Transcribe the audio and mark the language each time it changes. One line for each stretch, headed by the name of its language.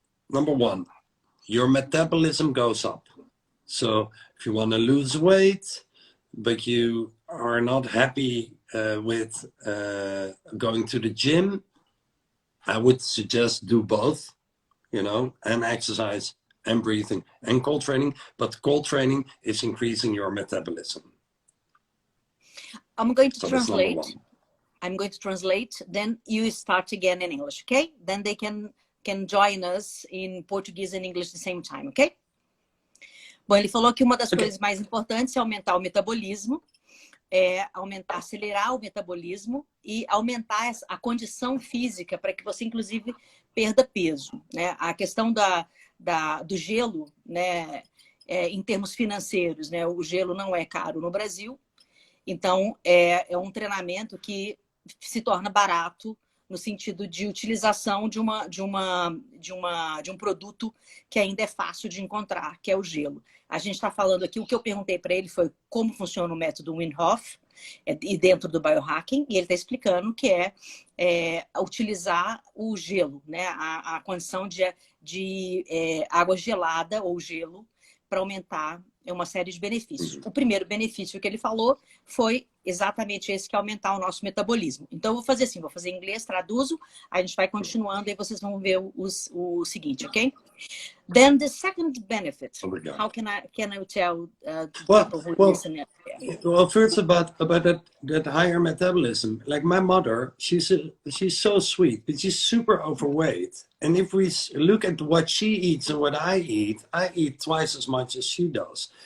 English: Number one, your metabolism goes up. So if you want to lose weight, but you are not happy with going to the gym, I would suggest do both, you know, and exercise and breathing and cold training. But cold training is increasing your metabolism. I'm going to translate. I'm going to translate. Then you start again in English, okay? Then they can join us in Portuguese and English at the same time, okay?
Portuguese: Bom, ele falou que uma das coisas mais importantes é aumentar o metabolismo, acelerar o metabolismo e aumentar a condição física para que você, inclusive, perda peso, né? A questão do gelo, né? Em termos financeiros, né? O gelo não é caro no Brasil, então é um treinamento que se torna barato no sentido de utilização de um produto que ainda é fácil de encontrar, que é o gelo. A gente está falando aqui, o que eu perguntei para ele foi como funciona o método Wim Hof e dentro do biohacking, e ele está explicando que é utilizar o gelo, né? A condição de água gelada ou gelo para aumentar uma série de benefícios. O primeiro benefício que ele falou foi exatamente esse, que é aumentar o nosso metabolismo. Então, eu vou fazer assim, vou fazer em inglês, traduzo, a gente vai continuando e vocês vão ver o seguinte, ok?
English: Then the second benefit, how can I tell people who listen? Well, first about that higher metabolism. Like my mother, she's so sweet, but she's super overweight. And if we look at what she eats and what I eat twice as much as she does.